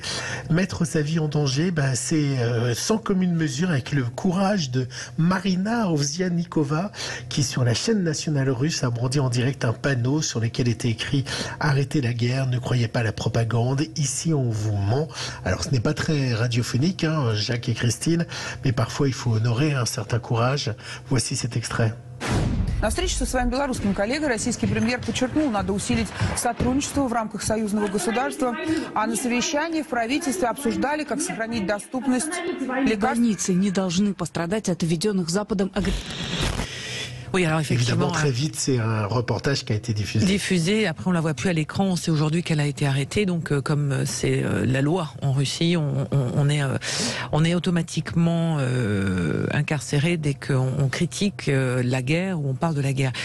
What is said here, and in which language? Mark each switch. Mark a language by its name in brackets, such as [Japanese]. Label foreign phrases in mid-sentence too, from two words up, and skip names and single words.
[French] Mettre sa vie en danger, c'est sans commune mesure avec le courage de Marina Ovsianikova qui, sur la chaîne nationale russe, a brandi en direct un panneau sur lequel était écrit « Arrêtez la guerre, ne croyez pas à la propagande, ici on vous ment ». Alors ce n'est pas très radiophonique, hein, Jacques et Christine, mais parfois il faut honorer un certain courage. Voici cet extrait. [Russian] На встрече со своим белорусским коллегой российский премьер подчеркнул, надо усилить сотрудничество в рамках союзного государства, а на совещании в правительстве обсуждали, как сохранить доступность лекарств. Больницы не должны пострадать от введенных Западом агрессий. [French] Oui, alors effectivement. Évidemment, très vite, c'est un reportage qui a été diffusé. Après, on la voit plus à l'écran. C'est aujourd'hui qu'elle a été arrêtée. Donc, comme c'est la loi en Russie, on est automatiquement incarcéré dès qu'on critique la guerre ou on parle de la guerre.